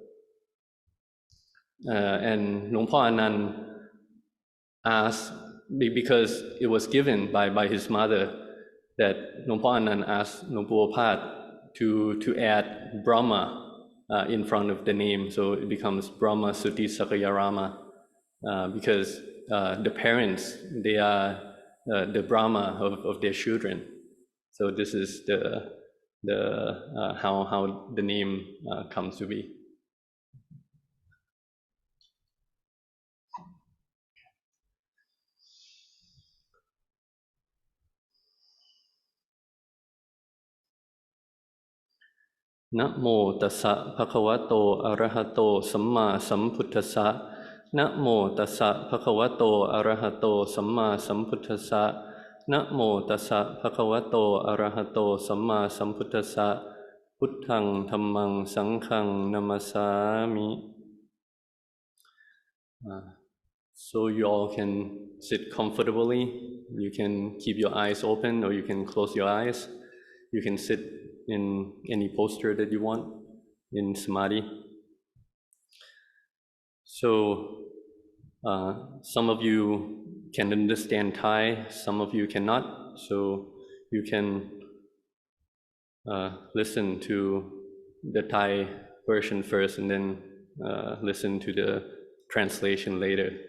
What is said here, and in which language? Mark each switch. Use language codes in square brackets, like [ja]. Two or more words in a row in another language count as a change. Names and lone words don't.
[en] And Luang Pu Anan asked, because it was given by his mother, that Luang Pu Anan asked Luang Pu Opat to add Brahma in front of the name, so it becomes Brahma Suti Sakayarama, because the parents, they are the Brahma of their children. So this is how the name comes to be. [pi] Namo tassa bhagavato arahato samma sambuddhassa. Namo tassa bhagavato arahato samma sambuddhassa. Namo tassa bhagavato arahato samma sambuddhassa. Buddhang dhammang sanghang namasami. [en] So you all can sit comfortably. You can keep your eyes open or you can close your eyes. You can sit in any posture that you want in samadhi. So some of you can understand Thai, some of you cannot, so you can listen to the Thai version first and then listen to the translation later.